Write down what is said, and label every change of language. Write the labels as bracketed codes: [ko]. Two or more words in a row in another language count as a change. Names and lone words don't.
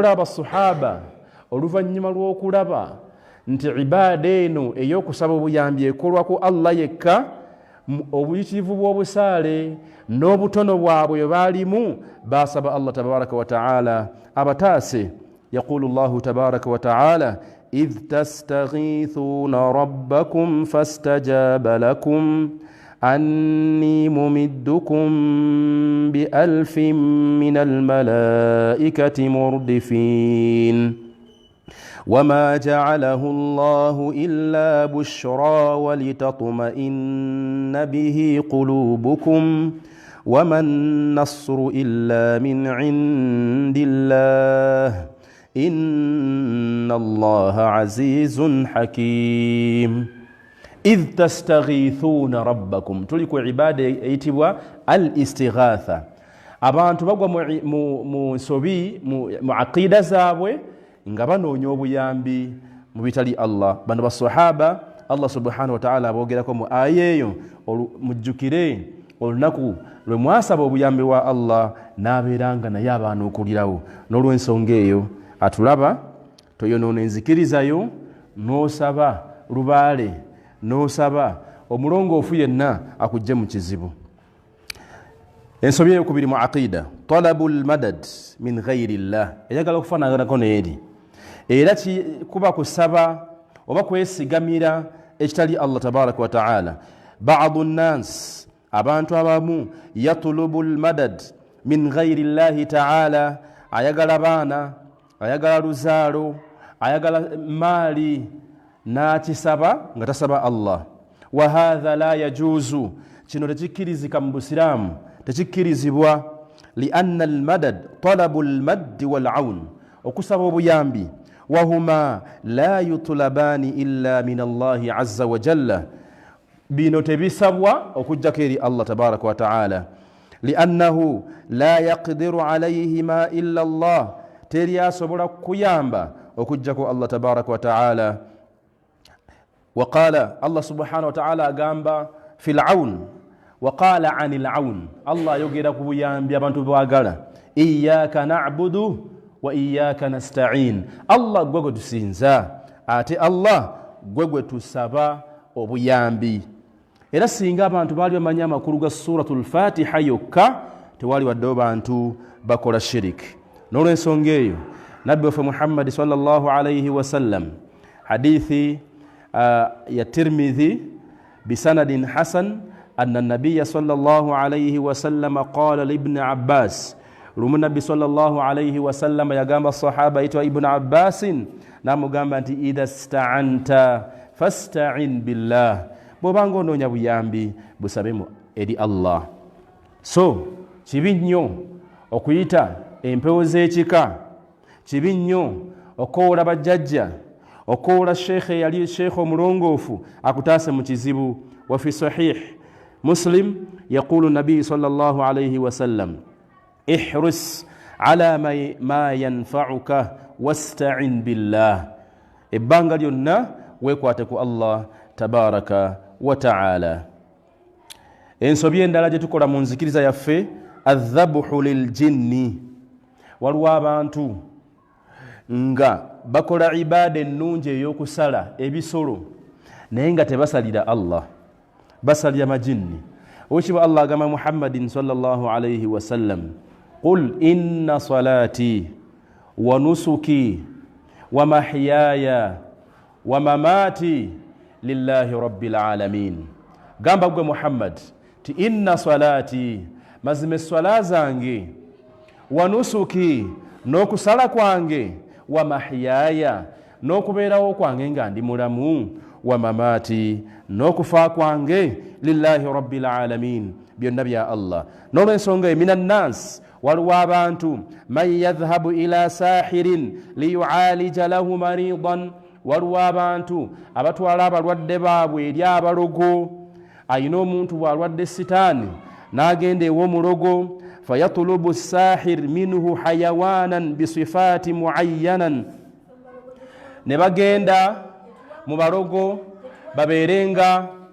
[lg] Naye olaba sahaba oluvannyuma lw'okulaba nti ibaada eno ey'okusaba obuyambi ekolwa ku Allah yekka, obuyitirivu bw'obusaale n'obutono bwabwe bwe baalimu baasaba [ar] الله تبارك وتعالى [lg] abataase. [ar] يقول الله تبارك وتعالى إذ تستغيثون ربكم فاستجاب لكم أني ممدكم بألف من الملائكة مردفين وما جعله الله إلا بشرى ولتطمئن به قلوبكم وما النصر إلا من عند الله إن الله عزيز حكيم. إذ تستغيثون ربكم تلك عبادة يتبوا الاستغاثة. [lg] abantu bagwa mu sobi mu aqida zaabwe nga banoonya obuyambi mu bitali Allah. Bano basahaba [ar] الله سبحانه وتعالى [lg] abogerako mu aya eyo, mujjukire olunaku lwe mwasaba obuyambi wa Allah n'abeeranga naye abaana okulirawo. N'olw'ensonga eyo atulaba toyonoona enzikirizayo, n'osaba lubaale, n'osaba omulongoofu yenna akujje mu kizibu. Ensobi eyokubiri mu aqida [ar] طلب المدد من غير الله, [lg] eyagala okufaanaganako n'eri era kuba kusaba oba kwesigamira ekitali [ar] الله تبارك وتعالى. بعض الناس, [lg] abantu abamu [ar] يطلب المدد من غير الله تعالى, [lg] ayagala baana, ayagala luzaalo, ayagala maali, n'akisaba nga tasaba Allah. [ar] وهذا لا يجوز, [lg] kino tekikkirizika mu busiraamu, tekikkirizibwa. [ar] لأن المدد طلب المد والعون, [lg] okusaba obuyambi [ar] وهما لا يطلبان إلا من الله عز وجل, [lg] bino tebisabwa okujjako eri [ar] الله تبارك وتعالى. لأنه لا يقدر عليهما إلا الله, [lg] teri asobola kuyamba okujjako [ar] الله تبارك وتعالى. وقال الله سبحانه وتعالى agamba في العون وقال عن العون, [lg] Allah yogera ku buyambi abantu bwagala. [ar] إياك نعبد وإياك نستعين, [lg] Allah gwe tusinza, ate Allah gwe tusaba obuyambi. Era singa abantu baali bamanya amakulu ga suratul Fatiha yokka, tewali waddewo bantu bakola shirik. N'olw'ensonga eyo nabbi waffe Muhammad [ar] صلى الله عليه وسلم, [lg] hadithi ya Tirmidhi [ar] بإسناد حسن أن النبي صلى الله عليه وسلم قال لابن عباس, [lg] lumu nabbi [ar] صلى الله عليه وسلم [lg] yagamba sahaba aitwa Ibn Abbasin, namugamba nti [ar] إذا استعنت فاستعن بالله, [lg] bw'obanga onoonya buyambi busabemu eri Allah. So kibi nnyo okuyita empewo z'ekika, kibi nnyo okoola bajjajja, okoola sheekhe yali sheekhe omulongoofu akutaase mu kizibu. [ar] وفي صحيح مسلم يقول النبي صلى الله عليه وسلم احرص على ما ينفعك واستعن بالله, [lg] ebbanga lyonna weekwate ku [ar] الله تبارك وتعالى. [lg] Ensobi endala gye tukola mu nzikiriza yaffe [ar] الذبح للجن, [lg] waliwo abantu nga bakola ibaada ennungi ey'okusala ebisolo naye nga tebasalira Allah, basalira majinni. Okiba Allah agamba [ar] محمدا صلى الله عليه وسلم قل إن صلاتي ونسكي ومحياي ومماتي لله رب العالمين. [lg] Gamba gwe Muhammad ti [ar] إن صلاتي, [lg] mazime swala zange, [ar] ونسكي, [lg] n'okusala kwange, [ar] ومحياي, [lg] n'okubeerawo kwange nga ndi mulamu, [ar] ومماتي, [lg] n'okufa kwange, [ar] لله رب العالمين, [lg] byonna bya Allah. [ar] N'olw'ensonga من الناس, [lg] waliwo abantu [ar] من يذهب إلى ساحر ليعالج له مريضا, [lg] waliwo abantu abatwala abalwadde baabwe eri abalogo. Ayina omuntu bw'alwadde sitaani n'agenda ew'omulogo, [ar] فيطلب الساحر منه حيوانا بصفات معينة, [lg] ne bagenda mu balogo babeerenga,